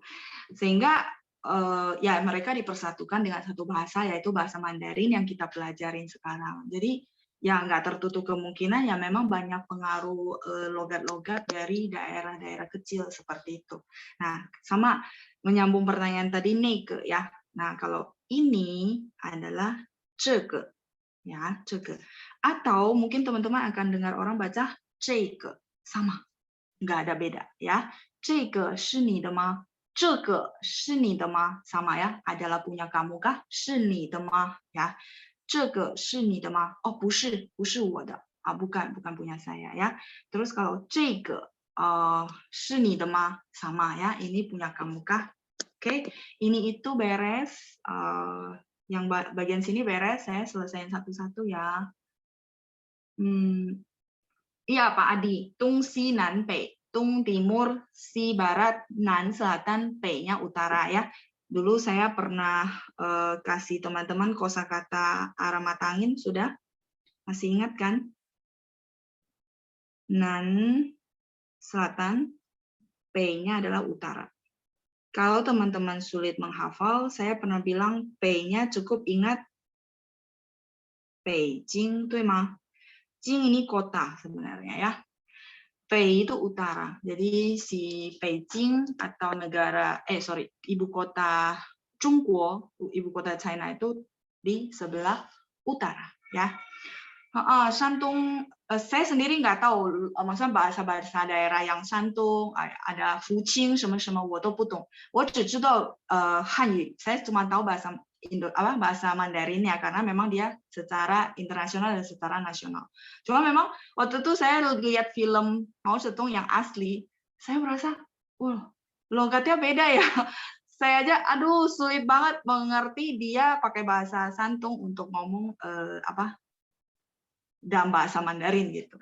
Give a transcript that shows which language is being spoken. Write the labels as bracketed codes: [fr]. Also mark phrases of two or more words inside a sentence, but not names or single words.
[id] Sehingga ya mereka dipersatukan dengan satu bahasa, yaitu bahasa Mandarin yang kita pelajarin sekarang. Jadi ya nggak tertutup kemungkinan ya memang banyak pengaruh logat-logat dari daerah-daerah kecil seperti itu. Nah, sama menyambung pertanyaan tadi neke ya. Nah, kalau ini adalah 这个 ya, 这个. Atau mungkin teman-teman akan dengar orang baca 这个 sama. Nggak ada beda ya. [zh] 这个是你的吗? 这个是你的吗? [id] Sama ya. Adalah punya kamu kah? [zh] 是你的吗? Ya. 这个是你的吗? Oh, 不是，不是我的. [id] Bukan punya saya ya. Terus kalau [zh] 这个是你的吗? [id] Sama ya. Ini punya kamu kah? Oke. Ini itu beres. Yang bagian sini beres, saya selesaiin satu-satu ya. Iya Pak Adi, [zh] 东西南北, [id] Tung Timur, Si Barat, Nan Selatan, Pei-nya utara ya. Dulu saya pernah kasih teman-teman kosakata arah mata angin, sudah? Masih ingat kan? Nan Selatan, Pei-nya adalah utara. Kalau teman-teman sulit menghafal, saya pernah bilang Pei-nya cukup ingat Beijing, [zh] 对吗? [id] Jing ini kota sebenarnya ya. Pei itu utara. Jadi si Beijing atau ibu kota Chungguo, ibu kota China itu di sebelah utara ya. Shantung, saya sendiri nggak tahu, maksudnya bahasa-bahasa daerah yang Shantung, ada Fuqing, [zh] 什么什么我都不懂。我只知道汉语, [id] saya cuma tahu bahasa Mandarin ya, karena memang dia secara internasional dan secara nasional. Cuma memang waktu itu saya lihat film Mao Zedong yang asli, saya merasa, logatnya beda ya. Saya aja, sulit banget mengerti dia pakai bahasa Shantung untuk ngomong dalam bahasa Mandarin gitu.